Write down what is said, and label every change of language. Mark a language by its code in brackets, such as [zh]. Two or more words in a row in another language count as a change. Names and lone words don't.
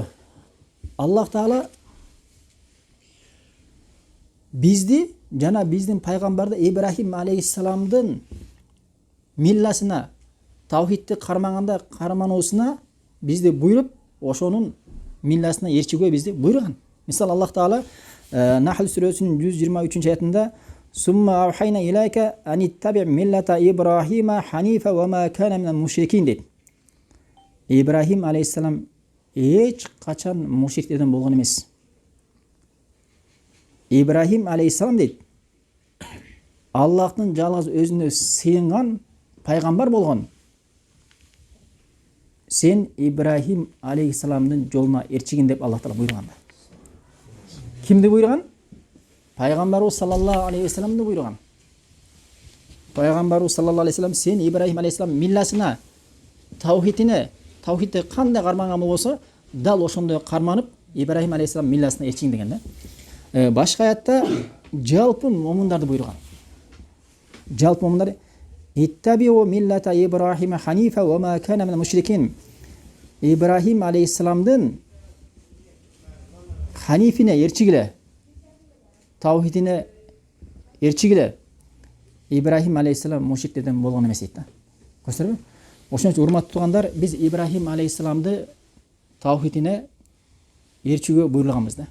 [ky] Аллах Таала бизди жана биздин пайгамбарды Ибрахим алейхиссаламдын милласына, тавхидти кармаганда кармануусуна бизди буйруп, ошонун милласына ээрчүүгө бизди буйруган. Мисалы Аллах Таала Нахл сүрөсүнүн 123-аятында [ar] "ثم أوحينا إليك أن اتبع ملة إبراهيم حنيفا وما كان من المشركين" [ky] дейт. Ибрахим алейхиссалам эч качан мушриктерден болгон эмес. Ибрахим алейхиссалам дейт, Аллахтын жалгыз өзүнө сыйынган пайгамбар болгон. Сен Ибрахим алейхиссаламдын жолуна ээрчигин деп Аллах Таала буйруган. Кимди буйруган? Пайгамбарыбыз саллаллаху алейхи ва салламды буйруган. Пайгамбарыбыз [ar] صلى الله عليه وسلم [ky] сен Ибрахим алейхиссалам милласына, тавхидти кандай карманган болсо, дал ошондой карманып Ибрахим алейхиссалам милласына ээрчигин деген да. Башка аятта жалпы момундарды буйруган. Жалпы момундар [ar] اتبعوا ملة إبراهيم حنيفا وما كان من المشركين. [ky] Ибрахим алейхиссаламдын ханифине ээрчигиле, тавхидине ээрчигиле. Ибрахим алейхиссалам мушриктерден болгон эмес дейт да. Көрсөтөрбү? Ошон үчүн урматтуу туугандар, биз Ибрахим алейхиссаламды тавхидине ээрчүүгө буйрулаганбыз да.